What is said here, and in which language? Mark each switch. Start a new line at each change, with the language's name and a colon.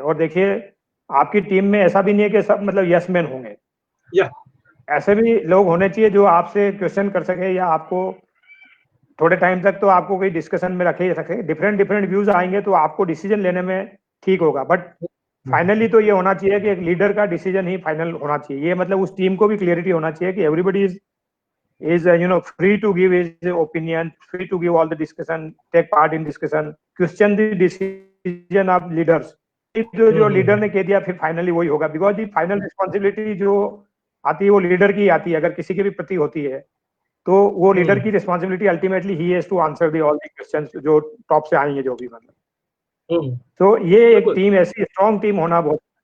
Hindi: और देखिए आपकी टीम में ऐसा भी नहीं है कि सब मतलब यस मैन होंगे, ऐसे भी लोग होने चाहिए जो आपसे क्वेश्चन कर सके या आपको थोड़े टाइम तक तो आपको कोई डिस्कशन में रखे। डिफरेंट व्यूज आएंगे तो आपको डिसीजन लेने में ठीक होगा, बट फाइनली तो ये होना चाहिए कि एक लीडर का डिसीजन ही फाइनल होना चाहिए। ये मतलब उस टीम को भी क्लियरिटी होना चाहिए कि everybody
English: is free to give his opinion, free to give all the discussion, take part in discussion, question the decision of leaders।
Hindi: जो लीडर ने कह दिया फिर फाइनली वही होगा,
English: because the final responsibility
Hindi: जो आती है वो लीडर की आती है। अगर किसी के भी प्रति होती है तो वो लीडर की responsibility ultimately he
English: has to answer the all the questions
Hindi: जो टॉप से आएंगे जो भी मतलब। तो ये एक टीम ऐसी स्ट्रॉन्ग टीम होना बहुत